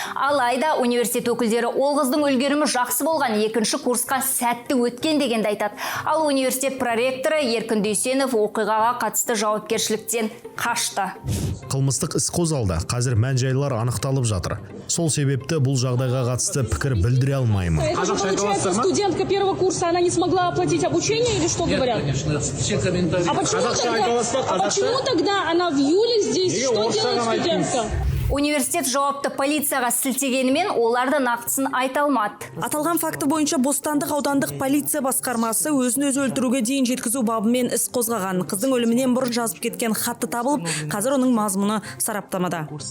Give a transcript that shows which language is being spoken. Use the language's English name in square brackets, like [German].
[Kazakh] Алайда университет өкілдері ол қыздың үлгерімі жақсы болған, 2-ші курсқа сәтті өткен дегенді айтады. Ал университет проректоры Еркін Дүйсенов оқиғаға қатысты жауапкершіліктен қашты. Қылмыстық іс қозғалды. Қазір мән-жайлар анықталып жатыр. Сол себепті бұл жағдайға қатысты пікір білдіре алмаймын. [Russian] Получается, студентка первого курса, она не смогла оплатить обучение или что говорят? Конечно, все комментарии. А почему тогда она в июле здесь? Что делает студентка? [Kazakh] Университет жауапты полицияға сілтегенімен оларды нақтысын айта алмады. Аталған факті бойынша Бостандық аудандық полиция басқармасы өзін-өзі өлтіруге дейін жеткізу бабымен іс қозғаған. Қыздың өлімінен бұрын жазып кеткен хатты табылып, қазір оның мазмұны сараптамада.